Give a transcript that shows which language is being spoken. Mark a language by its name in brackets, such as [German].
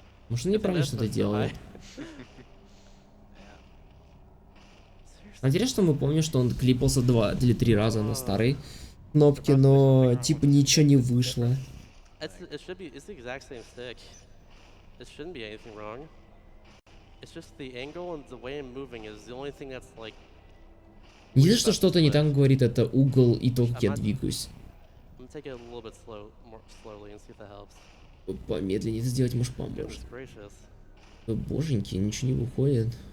[Russian] Может, он неправильно что-то делает. Интересно, что мы помним, что он клипался 2 или 3 раза на старой кнопке, но типа ничего не вышло. [English] It's the exact same stick. It shouldn't be anything wrong. It's just the angle and the way I'm moving is the only thing that's like. [Russian] Не знаю, что что-то не так говорит, это угол и то, как я двигаюсь. [English] I'm gonna take it a little bit more slowly and see if that helps. [Russian] Помедленнее это сделать, может, поможет. Боженьки, ничего не выходит.